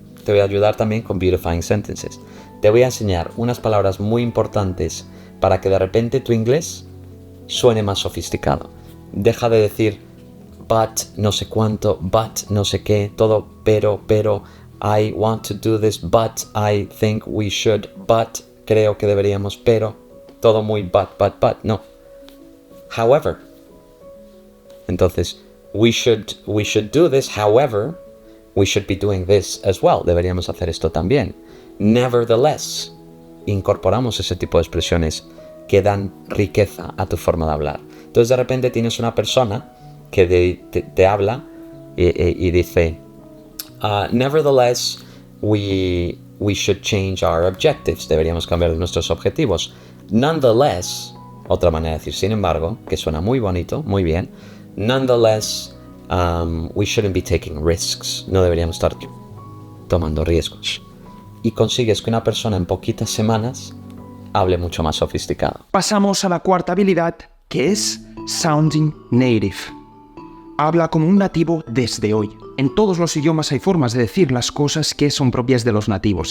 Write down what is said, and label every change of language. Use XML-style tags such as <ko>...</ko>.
<es>Te voy a ayudar también con Beautifying Sentences. Te voy a enseñar unas palabras muy importantes para que de repente tu inglés suene más sofisticado. Deja de decir but no sé cuánto, but no sé qué, todo pero,</es> <en>I want to do this,</en> <es>but</es> <en>I think we should,</en> <es>but creo que deberíamos, pero, todo muy but, no.</es> <en>However. Entonces, we should do this, however, we should be doing this as well.</en> <es>Deberíamos hacer esto también. Nevertheless, incorporamos ese tipo de expresiones que dan riqueza a tu forma de hablar. Entonces, de repente tienes una persona que te habla y dice,</es> <en>nevertheless, we should change our objectives.</en> <es>Deberíamos cambiar nuestros objetivos. Nonetheless, otra manera de decir, sin embargo, que suena muy bonito, muy bien.</es> <en>Nonetheless, we shouldn't be taking risks.</en> <es>No deberíamos estar tomando riesgos. Y consigues que una persona en poquitas semanas hable mucho más sofisticado. Pasamos a la cuarta habilidad, que es sounding native. Habla como un nativo desde hoy. En todos los idiomas hay formas de decir las cosas que son propias de los nativos.</es>